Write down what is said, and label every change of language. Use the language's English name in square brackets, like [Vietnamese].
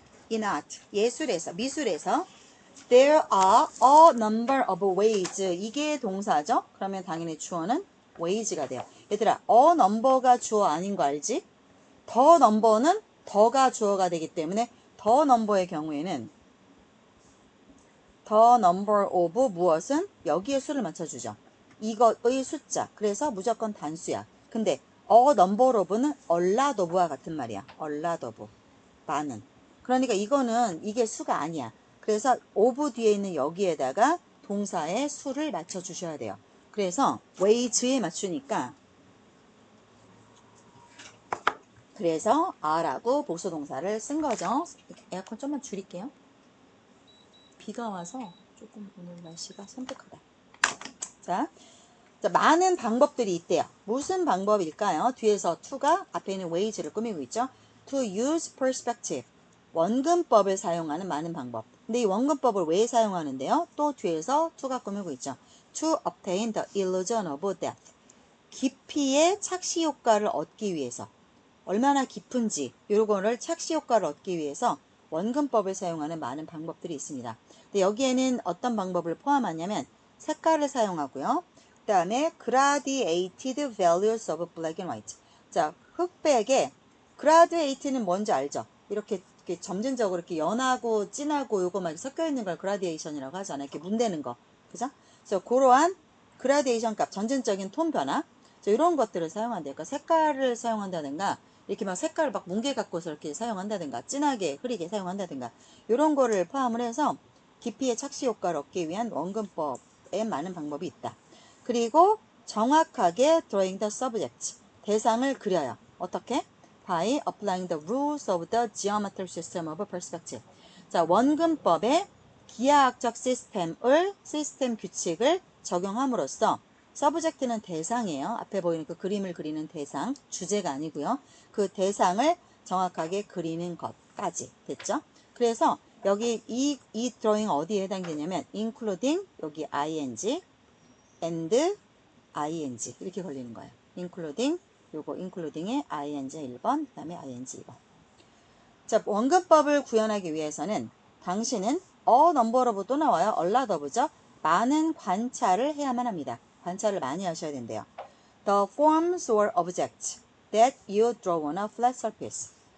[English] In art, [Korean] 예술에서, 미술에서 [English] there are a number of ways. [Korean] 이게 동사죠? 그러면 당연히 주어는 ways가 돼요. 얘들아, a number가 주어 아닌 거 알지? the number는 더가 주어가 되기 때문에 the number의 경우에는 the number of 무엇은 여기에 수를 맞춰주죠. 이것의 숫자. 그래서 무조건 단수야. 근데 a number of는 a lot of와 같은 말이야. a lot of. 많은. 그러니까 이거는 이게 수가 아니야. 그래서 of 뒤에 있는 여기에다가 동사의 수를 맞춰주셔야 돼요. 그래서 ways에 맞추니까 그래서 are라고 복수동사를 쓴 거죠. 에어컨 좀만 줄일게요. 비가 와서 조금 오늘 날씨가 선택하다. 자, 많은 방법들이 있대요. 무슨 방법일까요? 뒤에서 to가 앞에 있는 ways를 꾸미고 있죠. [English] To use perspective. [Korean] 원근법을 사용하는 많은 방법. 근데 이 원근법을 왜 사용하는데요? 또 뒤에서 to가 꾸미고 있죠. [English] To obtain the illusion of depth. [Korean] 깊이의 착시 효과를 얻기 위해서. 얼마나 깊은지 요거를 착시 효과를 얻기 위해서 원근법을 사용하는 많은 방법들이 있습니다. 근데 여기에는 어떤 방법을 포함하냐면 색깔을 사용하고요. 그 다음에 [English] gradated values of black and white. [Korean] 자, 흑백의 gradate는 뭔지 알죠? 이렇게 점진적으로 이렇게 연하고 진하고 요거 막 섞여 있는 걸 그라디에이션이라고 하잖아요. 이렇게 문대는 거. 그죠? 그래서 그러한 그라디에이션 값, 점진적인 톤 변화. 이런 것들을 사용한대요. 그러니까 색깔을 사용한다든가, 이렇게 막 색깔을 막 뭉개 갖고서 이렇게 사용한다든가, 진하게 흐리게 사용한다든가, 이런 거를 포함을 해서 깊이의 착시 효과를 얻기 위한 원근법에 많은 방법이 있다. 그리고 정확하게 [English] drawing the subject, [Korean] 대상을 그려요. 어떻게? [English] By applying the rules of the geometric system of perspective. [Korean] 자, 원근법의 기하학적 시스템 규칙을 적용함으로써 서브젝트는 대상이에요. 앞에 보이는 그 그림을 그리는 대상, 주제가 아니고요. 그 대상을 정확하게 그리는 것까지 됐죠? 그래서 여기 이 드로잉 어디에 해당되냐면 including 여기 ing and ing 이렇게 걸리는 거예요. including 요거 including에 ing 1번 그 다음에 ing 2번. 자, 원근법을 구현하기 위해서는 당신은 number of 또 나와요. a lot of죠. 많은 관찰을 해야만 합니다. 관찰을 많이 하셔야 된대요. [English] The forms or objects that you draw on a flat surface.